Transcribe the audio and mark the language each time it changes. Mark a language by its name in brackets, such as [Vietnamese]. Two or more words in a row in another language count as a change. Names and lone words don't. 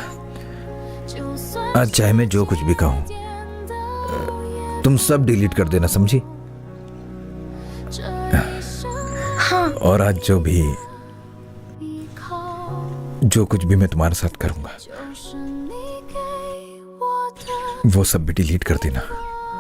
[Hindi] आज चाहे मैं जो कुछ भी कहूँ, तुम सब डिलीट कर देना, समझी? हाँ। और आज जो भी जो कुछ भी मैं तुम्हारे साथ करूंगा [Chinese] 就是你给我的。 [Hindi] वो सब भी डिलीट कर देना।